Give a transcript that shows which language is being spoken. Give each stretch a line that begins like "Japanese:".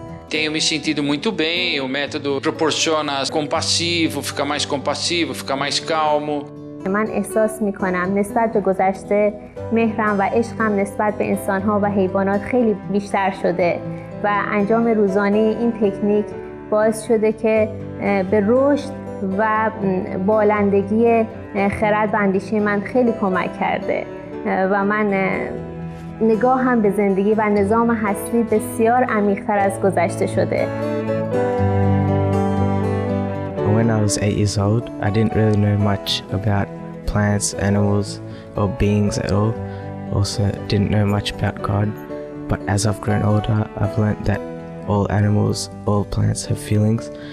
Portuguese: Tenho me sentido muito bem, o método proporciona ficar mais compassivo, ficar mais calmo.
Persian: من احساس میکنم نسبت به گذشته مهرم و عشقم نسبت به انسانها و حیوانات خیلی بیشتر شده و انجام روزانه این تکنیک باعث شده که به رشد و بالندگی خرد و اندیشه من خیلی کمک کرده و من نگاهم به زندگی و نظام هستی بسیار عمیق‌تر از گذشته شده.
English: When I was 8 years old, I didn't really know much about plants, animals, or beings at all. Also, didn't know much about God. But as I've grown older, I've learned that all animals, all plants have feelings.